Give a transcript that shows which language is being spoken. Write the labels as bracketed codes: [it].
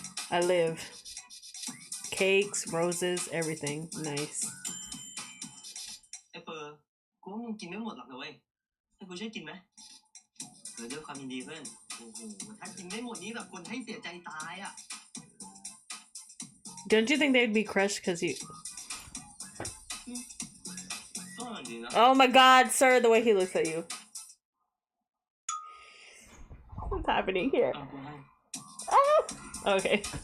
[en] I live. Cakes, roses, everything. Nice. [th] ไอ้เปอร์กูว่ามึงกินไม่หมดหรอกนะเว้ยให้กูช่วยกินไหมด้วยความยินดีเพื่อนโอ้โหถ้ากินไม่หมดนี้แบบคนให้เสียใจตายอ่ะ [en] Don't you think they'd be crushed because you... [th] ก็อร่อยดีนะ [en] Oh my god, sir, the way he looks at you. What's happening here? [th] เอากูให้ [en] Ah! Okay.